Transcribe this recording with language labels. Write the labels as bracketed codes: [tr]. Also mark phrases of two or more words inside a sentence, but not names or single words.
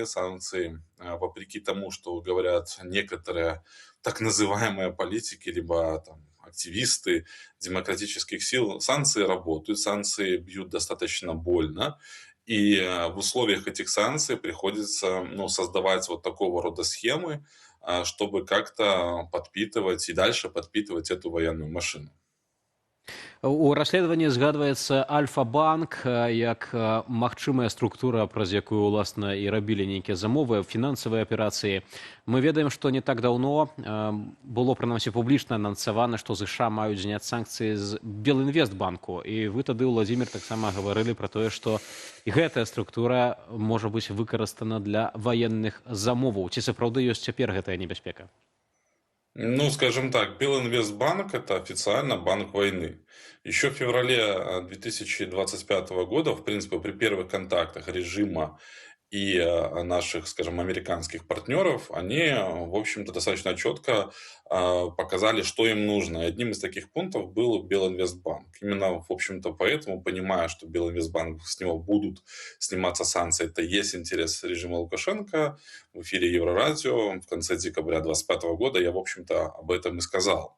[ru] Санкции, вопреки тому, что говорят некоторые так называемые политики, либо там, активисты демократических сил, санкции работают, санкции бьют достаточно больно. И в условиях этих санкций приходится создавать вот такого рода схемы, чтобы как-то подпитывать и дальше подпитывать эту военную машину. [be] У расследаванні згадваецца Альфа-банк як магчымая структура, праз якую, уласна, і рабілі нейкія замовы, фінансавыя аперацыі. Мы ведаем, што не так даўно было, прынамсі, публічна анансавана, што ЗША маюць зняць санкцыі з Белінвестбанку. І вы тады, Уладзімір, таксама гаварылі пра тое, што і гэтая структура можа быць выкарыстана для ваенных замоваў. Ці сапраўды ёсць цяпер гэтая небяспека? [ru] Ну, скажем так, Белинвестбанк – это официально банк войны. Еще в феврале 2025 года, в принципе, при первых контактах режима и наших, скажем, американских партнеров, они, в общем-то, достаточно четко показали, что им нужно. И одним из таких пунктов был Белинвестбанк. Именно, в общем-то, поэтому, понимая, что Белинвестбанк, с него будут сниматься санкции, это есть интерес режима Лукашенко, в эфире Еврорадио в конце декабря 2025 года я, в общем-то, об этом и сказал.